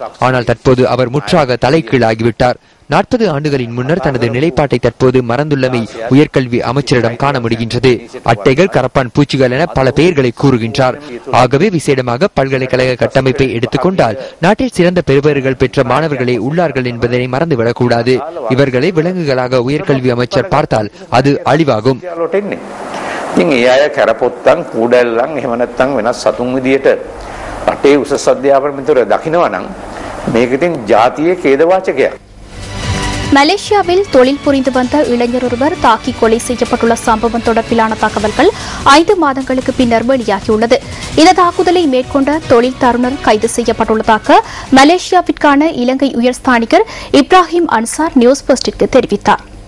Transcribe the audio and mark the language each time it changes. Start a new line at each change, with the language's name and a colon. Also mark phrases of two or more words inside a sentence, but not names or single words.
Tamil: ஆனால் தற்போது அவர் முற்றாக தலைகீழாகிவிட்டார். 40 ஆண்டுகளின் முன்னர் தனது நிலைப்பாட்டை தற்போது மறந்துள்ளமை உயர்கல்வி அமைச்சரிடம் காண முடிகின்றது. அட்டைகள், கரப்பான் பூச்சிகள் என பல பெயர்களை கூறுகின்றார். ஆகவே விசேடமாக பல்கலைக்கழக கட்டமைப்பை எடுத்துக்கொண்டால் நாட்டில் சிறந்த பெறுபேறுகள் பெற்ற மாணவர்களே உள்ளார்கள் என்பதனை மறந்துவிடக் கூடாது. இவர்களை விலங்குகளாக உயர்கல்வி அமைச்சர் பார்த்தால் அது அழிவாகும்.
Sinhala: ඉතින් ඒ අය කැරපොත්තන් කූඩැල්ලන් එහෙම නැත්නම් වෙනස් සතුන් විදියට රටේ උසස් අධ්‍යාපන මිතුර දකිනවා නම් මේක ඉතින් ජාතියේ ඛේදවාචකයක්.
Tamil: மலேசியாவில் தொழில் புரிந்து வந்த இளைஞர் ஒருவர் தாக்கி கொலை செய்யப்பட்டுள்ள சம்பவம் தொடர்பிலான தகவல்கள் 5 மாதங்களுக்கு பின்னர் வெளியாகியுள்ளது. இந்த தாக்குதலை மேற்கொண்ட தொழில் தருணர் கைது செய்யப்பட்டுள்ளதாக மலேசியாவிற்கான இலங்கை உயர்ஸ்தானிகர் இப்ராஹிம் அன்சார் நியூஸ் பஸ்டிற்கு தெரிவித்தார்.